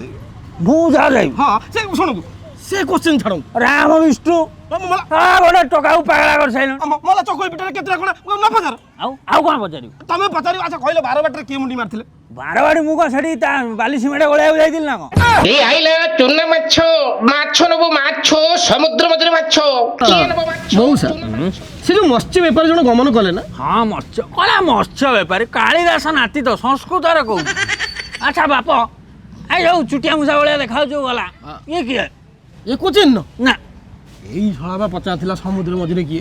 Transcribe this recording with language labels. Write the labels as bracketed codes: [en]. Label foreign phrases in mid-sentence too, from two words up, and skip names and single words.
[or] ମୁଁ ଯାହା ଯାଇ ହଁ ସେ ଶୁଣନ୍ତୁ ସେ କୋଶ୍ଚିନ୍ ଛାଡ଼ନ୍ତୁ ରାମ ବିଷ୍ଣୁ ଗୋଟେ ଟୋକାକୁ ପାଗଳା କରିସାରିଲଣି। ମଲା ଚକୁଳି ପିଠାରେ କେତେଟା କଣା ନ ପଚାର ଆଉ କ'ଣ ପଚାରିବୁ? ତମେ ପଚାରିବ ଆଚ୍ଛା କହିଲ ବାରବାଟରେ କିଏ ମୁଣ୍ଡି ମାରିଥିଲେ? ବାରବାଡ଼ି ମୁଁ କ'ଣ ସେଠି ତା ବାଲି ସିମେଣ୍ଟ ଗୋଳେଇବାକୁ ଯାଇଥିଲି ନା କ'ଣ? [bn] এই আইলা চুনা মাছ মাছ নেবো মাছ সমুদ্র মধ্যে মাছ কিଏ নেবো মাছ [or] ମଉସା ସେ ଯୋଉ ମତ୍ସ୍ୟ ବେପାରୀ ଜଣେ ଗମନ କଲେ ନା ହଁ ମତ୍ସ୍ୟ କଲା ମତ୍ସ୍ୟ ବେପାରୀ କାଳିଦାସ ନାତି ତ ସଂସ୍କୃତରେ କହୁଛି। ଆଚ୍ଛା ବାପ ଏଇ ଯୋଉ ଚୁଟିଆ ମୂଷା ଭଳିଆ ଦେଖାଯାଉଛି ଗଲା ଇଏ କିଏ? ଇଏ କୋଚିନ୍ ନା ଏଇ ଶଳା ବା ପଚାରିଥିଲା ସମୁଦ୍ର ମଝିରେ କିଏ?